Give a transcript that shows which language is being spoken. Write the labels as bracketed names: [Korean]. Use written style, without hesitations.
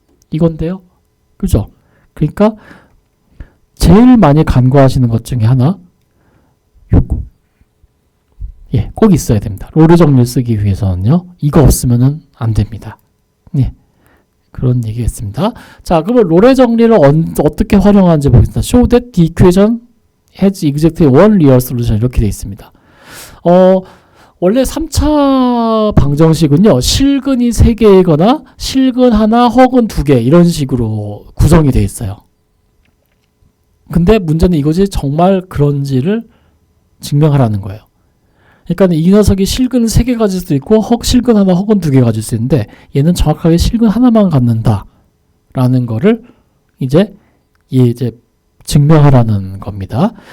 [Korean] 이건데요. 그죠? 그러니까 제일 많이 간과하시는 것 중에 하나 요거. 예, 꼭 있어야 됩니다. 롤의 정리를 쓰기 위해서는요. 이거 없으면은 안 됩니다. 예. 그런 얘기겠습니다. 자, 그러면 롤의 정리를 어떻게 활용하는지 보겠습니다. [English] Show that the equation has exactly one real solution [Korean] 이렇게 되어 있습니다. 원래 3차 방정식은요. 실근이 3개이거나 실근 하나 혹은 2개 이런 식으로 구성이 되어 있어요. 근데 문제는 이거지 정말 그런지를 증명하라는 거예요. 그러니까 이 녀석이 실근 3개 가질 수도 있고 실근 하나 혹은 2개 가질 수 있는데 얘는 정확하게 실근 하나만 갖는다 라는 거를 이제 증명하라는 겁니다.